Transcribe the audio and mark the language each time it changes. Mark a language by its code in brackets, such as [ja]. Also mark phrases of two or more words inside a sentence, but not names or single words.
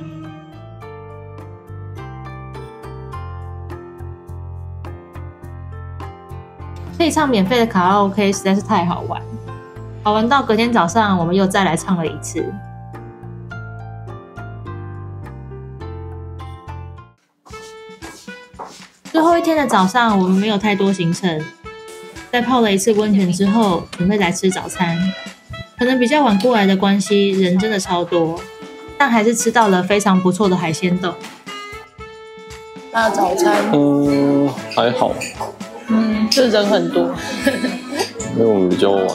[zh] 可以唱免費的卡拉 OK 實在是太好玩，好玩到隔天早上我們又再來唱了一次。最後一天的早上，我們沒有太多行程，在泡了一次溫泉之後，準備來吃早餐。可能比較晚過來的關係，人真的超多，但還是吃到了非常不錯的海鮮丼。那早餐，還好，就人很多，因為我們比較晚來去。